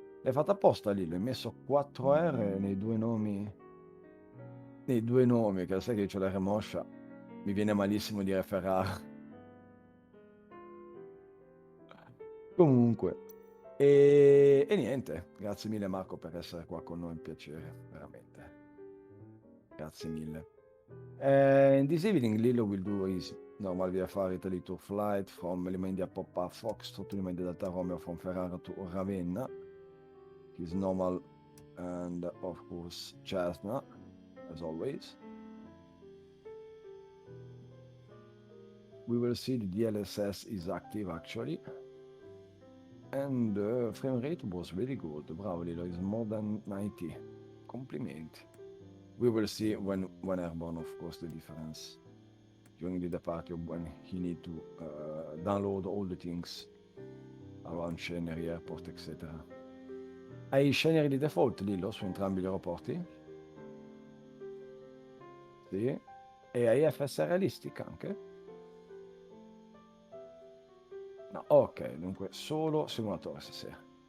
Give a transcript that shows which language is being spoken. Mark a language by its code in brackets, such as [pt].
[it] L'hai fatta apposta Lillo, hai messo 4R nei due nomi, che sai che c'ho la remoscia, mi viene malissimo dire Ferrara. Comunque, e niente, grazie mille Marco per essere qua con noi, un piacere, veramente. Grazie mille. [en] This evening Lillo will do his normal VFR Italy tour flight from Lima India Papa Foxtrot to Lima India Delta Romeo from Ferrara to Ravenna. His normal and of course Cessna, as always. We will see the DLSS is active actually. And frame rate was really good. Bravo Lillo, is more than 90. Compliment. We will see when airborne, of course, the difference during the departure when he need to download all the things around scenery, airport, etc. [it] Hai scenery di default Lillo su entrambi gli aeroporti? Sì. E hai FS realistica anche? No, ok, dunque solo simulatore stasera.